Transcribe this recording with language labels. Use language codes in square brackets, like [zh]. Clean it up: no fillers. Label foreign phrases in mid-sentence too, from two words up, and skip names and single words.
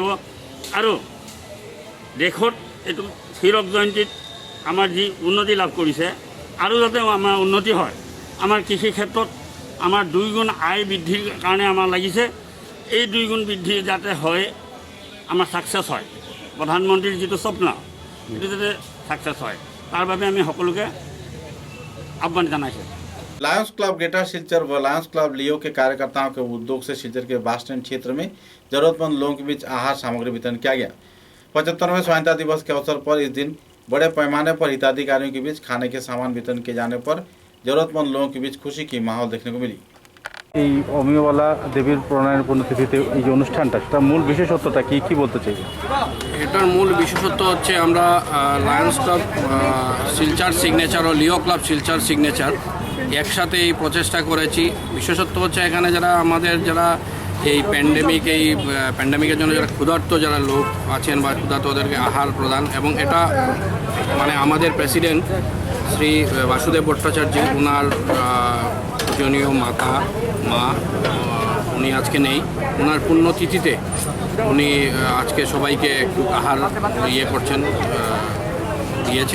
[as] আৰু দেশত এইটো হীৰক জয়ন্তীত আমাৰ যি উন্নতি লাভ কৰিছে আৰু যাতে আমাৰ উন্নতি হয়, আমাৰ কৃষি ক্ষেত্ৰত আমাৰ 2 গুণ আয় বৃদ্ধিৰ কাৰণে আমাৰ লাগিছে। এই 2 গুণ বৃদ্ধি যাতে হয়, আমাৰ ছাকচেছ হয়, প্ৰধানমন্ত্ৰীৰ যিটো স্বপ্ন সেইটো যাতে ছাকচেছ হয়, তাৰ বাবে আমি সকলোকে আহ্বান জানাইছোঁ। [hi] लायंस क्लब ग्रेटर सिलचर व लायंस क्लब लियो के कार्यकर्ताओं के उद्योग से सिलचर के बस स्टैंड क्षेत्र में जरूरतमंद लोगों के बीच आहार सामग्री वितरण किया गया। 75वें स्वाधीनता दिवस के अवसर पर इस दिन बड़े पैमाने पर हिताधिकारियों के बीच खाने के सामान वितरण किए जाने पर जरूरतमंद लोगों के बीच खुशी की माहौल देखने को मिली। [bn] এই অমিয়বালা দেবীর প্রণয়নের পুণ্যতিথিতে এই যে অনুষ্ঠানটা, সেটা মূল বিশেষত্বটা কি কি বলতে চাইবে? এটার মূল বিশেষত্ব হচ্ছে আমরা লায়ন্স ক্লাব শিলচর সিগনেচার ও লিও ক্লাব শিলচর সিগনেচার একসাথে এই প্রচেষ্টা করেছি। বিশেষত্ব হচ্ছে এখানে যারা এই প্যান্ডেমিকের জন্য যারা ক্ষুধার্ত যারা লোক আছেন বা ক্ষুধার্ত ওদেরকে আহার প্রদান, এবং এটা মানে আমাদের প্রেসিডেন্ট শ্রী বাসুদেব ভট্টাচার্য ওনার পূজনীয় মা উনি আজকে নেই, ওনার পুণ্যতিথিতে উনি আজকে সবাইকে একটু আহার দিয়েছেন।